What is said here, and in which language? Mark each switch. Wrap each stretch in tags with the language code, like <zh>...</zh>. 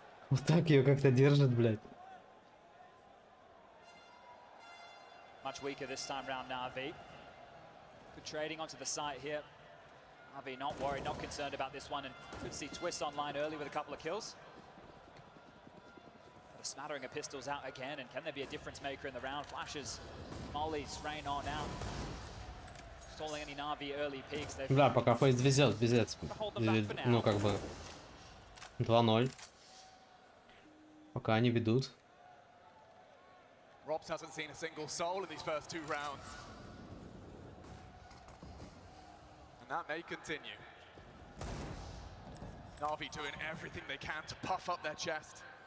<ru>Вот так ее как-то держит, блядь.</ru> <en>Much weaker this time round, NaVi. Good trading onto the site here. NaVi not worried, not concerned about this one, and could see Twist online early with a couple of kills. A smattering of pistols out again, and can there be a difference maker in the round? Flashes, mollies, rain on out. Stalling any NaVi early peaks.</en> <ru>Да, пока FaZe везет, ну как бы 2-0. Пока они ведут.</ru> <en>Robs hasn't seen a single soul in these first 2 rounds. And that may continue. NaVi doing everything they can to puff up their chest.</en>